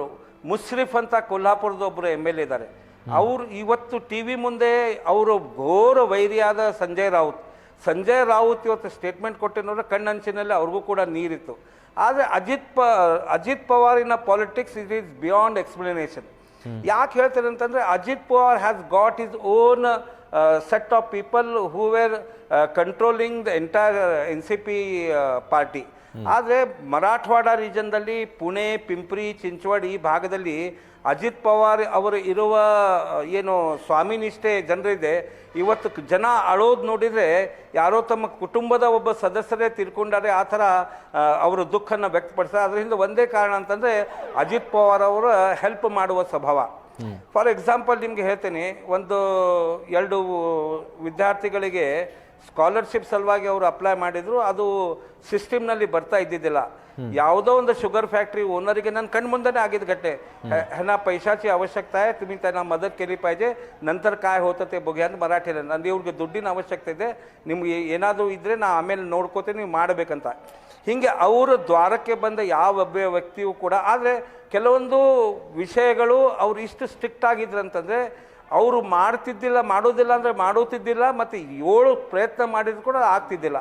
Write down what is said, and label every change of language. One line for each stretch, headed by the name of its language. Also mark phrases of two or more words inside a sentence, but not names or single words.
Kannada: ಮುಷ್ರಿಫ್ ಅಂತ ಕೊಲ್ಹಾಪುರದೊಬ್ಬರು MLA ಇದ್ದಾರೆ, ಅವರು ಇವತ್ತು TV ಮುಂದೆ ಅವರು ಘೋರ ವೈರಿಯಾದ ಸಂಜಯ್ ರಾವುತ್ ಇವತ್ತು ಸ್ಟೇಟ್ಮೆಂಟ್ ಕೊಟ್ಟಿನೋದ್ರೆ ಕಣ್ಣಂಚಿನಲ್ಲಿ ಅವ್ರಿಗೂ ಕೂಡ ನೀರಿತ್ತು. ಆದರೆ ಅಜಿತ್ ಪವಾರಿನ ಪಾಲಿಟಿಕ್ಸ್
English: it is beyond explanation.
Kannada: ಯಾಕೆ ಹೇಳ್ತಾರೆ ಅಂತಂದರೆ,
English: Ajit Pawar has got his own set of people who were controlling the entire NCP party.
Kannada: ಆದರೆ ಮರಾಠವಾಡ ರೀಜನ್ದಲ್ಲಿ ಪುಣೆ, ಪಿಂಪ್ರಿ, ಚಿಂಚವಡ್ ಈ ಭಾಗದಲ್ಲಿ ಅಜಿತ್ ಪವಾರ್ ಅವರು ಇರುವ ಏನು ಸ್ವಾಮಿನಿಷ್ಠೆ ಜನರಿದೆ, ಇವತ್ತು ಜನ ಅಳೋದು ನೋಡಿದರೆ ಯಾರೋ ತಮ್ಮ ಕುಟುಂಬದ ಒಬ್ಬ ಸದಸ್ಯರೇ ತಿರ್ಕೊಂಡಾರೆ ಆ ಥರ ಅವರು ದುಃಖನ ವ್ಯಕ್ತಪಡಿಸ್ತಾರೆ. ಅದರಿಂದ ಒಂದೇ ಕಾರಣ ಅಂತಂದರೆ ಅಜಿತ್ ಪವಾರ್ ಅವರ ಹೆಲ್ಪ್ ಮಾಡುವ ಸ್ವಭಾವ.
English: for example
Kannada: ನಿಮಗೆ ಹೇಳ್ತೀನಿ, 2 ವಿದ್ಯಾರ್ಥಿಗಳಿಗೆ ಸ್ಕಾಲರ್ಶಿಪ್ ಸಲುವಾಗಿ ಅವರು ಅಪ್ಲೈ ಮಾಡಿದ್ರು, ಅದು ಸಿಸ್ಟಮ್ನಲ್ಲಿ ಬರ್ತಾ ಇದ್ದಿದ್ದಿಲ್ಲ. ಯಾವುದೋ ಒಂದು ಶುಗರ್ ಫ್ಯಾಕ್ಟ್ರಿ ಓನರಿಗೆ ನನ್ನ ಕಣ್ಣು ಮುಂದೆನೇ ಆಗಿದ್ದು
Marathi: घटने ह्यांना पैशाची आवश्यकता आहे, तुम्ही त्यांना मदत केली पाहिजे, नंतर काय होतं ते बघूया
Kannada: ಅಂತ ಮರಾಠಿಯಲ್ಲಿ. ನನಗೆ ಇವ್ರಿಗೆ ದುಡ್ಡಿನ ಅವಶ್ಯಕತೆ ಇದೆ, ನಿಮ್ಗೆ ಏನಾದರೂ ಇದ್ದರೆ ನಾ ಆಮೇಲೆ ನೋಡ್ಕೋತೀನಿ, ನೀವು ಮಾಡಬೇಕಂತ. ಹೀಗೆ ಅವರು ದ್ವಾರಕ್ಕೆ ಬಂದ ಯಾವ ವ್ಯಕ್ತಿಯೂ ಕೂಡ. ಆದರೆ ಕೆಲವೊಂದು ವಿಷಯಗಳು ಅವ್ರು ಇಷ್ಟು ಸ್ಟ್ರಿಕ್ಟ್ ಆಗಿದ್ರು ಅಂತಂದರೆ ಅವರು ಮಾಡೋದಿಲ್ಲ ಅಂದರೆ ಮಾಡುತ್ತಿದ್ದಿಲ್ಲ, ಮತ್ತು 7 ಪ್ರಯತ್ನ ಮಾಡಿದ್ರು ಕೂಡ ಆಗ್ತಿದ್ದಿಲ್ಲ.